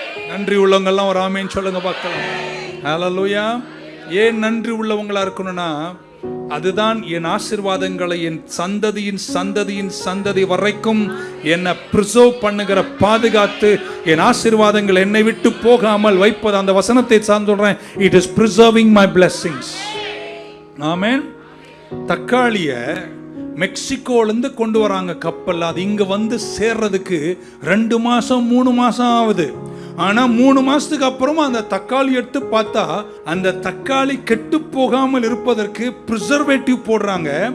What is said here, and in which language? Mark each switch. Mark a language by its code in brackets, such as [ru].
[ta] நன்றி உள்ளவங்கெல்லாம் ஒரு ஆமேன்னு சொல்லுங்க பார்க்கலாம். ஹல்லேலூயா. ஏன் நன்றி உள்ளவங்களா இருக்கணும்னா, அதுதான் என் ஆசீர்வாதங்களை என் சந்ததியின் சந்ததியின் சந்ததி வரைக்கும் என்னை பிரிசர்வ் பண்ணுகிற, பாதுகாத்து என் ஆசீர்வாதங்கள் என்னை விட்டு போகாமல் வைப்பது. அந்த வசனத்தை சார்ந்து சொல்றேன். [en] It is preserving my blessings. [ta] ஆமென். தக்காளிய மெக்சிகோலேருந்து கொண்டு வராங்க கப்பல். அது இங்க வந்து சேர்றதுக்கு 2 மாசம் 3 மாசம் ஆகுது. ஆனா 3 மாசத்துக்கு அப்புறமா அந்த தக்காளி எடுத்து பார்த்தா அந்த தக்காளி கெட்டு போகாமல் இருப்பதற்கு ப்ரிசர்வேட்டிவ் போடுறாங்க.